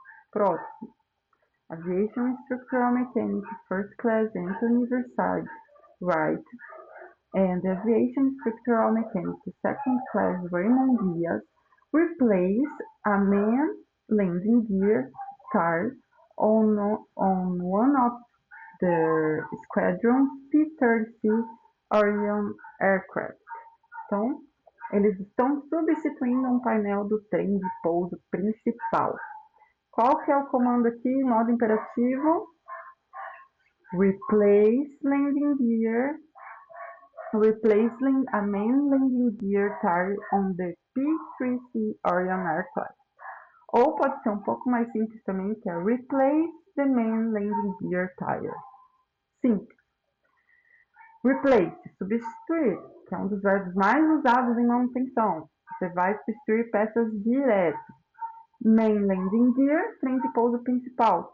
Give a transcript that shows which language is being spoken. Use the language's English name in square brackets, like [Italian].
[Portuguese] Próximo. [English] Aviation Structural Mechanics First Class Anthony Versailles Wright and Aviation Structural Mechanics Second Class Raymond Diaz replace a main landing gear tire on one of the Squadron's P-30C Orion aircraft. [Portuguese] Então, eles estão substituindo um painel do trem de pouso principal. Qual que é o comando aqui, modo imperativo? [English] Replace landing gear. Replacing a main landing gear tire on the P-3C Orion aircraft. [Portuguese] Ou pode ser um pouco mais simples também, que é [English] replace the main landing gear tire. [Portuguese] Simples. Replace, substituir, que é um dos verbos mais usados em manutenção. Você vai substituir peças direto. Main landing gear, trem de pouso principal.